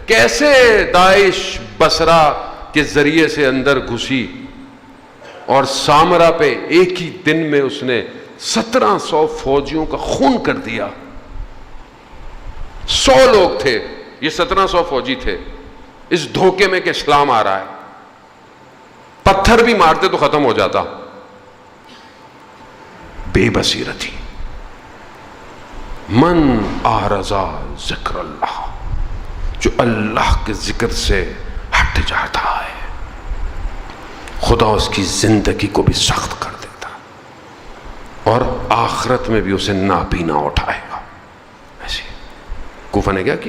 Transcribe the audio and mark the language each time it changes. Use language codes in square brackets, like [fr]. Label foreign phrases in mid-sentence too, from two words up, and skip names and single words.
[ur] کیسے داعش بصرہ کے ذریعے سے اندر گھسی اور سامرا پہ ایک ہی دن میں اس نے 1700 فوجیوں کا خون کر دیا۔ 100 لوگ تھے، یہ 1700 فوجی تھے، اس دھوکے میں کہ اسلام آ رہا ہے۔ پتھر بھی مارتے تو ختم ہو جاتا، بے بصیرتی، [ar] من اعرضا ذکر اللہ، [ur] جو اللہ کے ذکر سے ہٹ جاتا ہے خدا اس کی زندگی کو بھی سخت کر دیتا اور آخرت میں بھی اسے ناپینا اٹھائے گا۔ ایسے کوفہ نے کیا کیا؟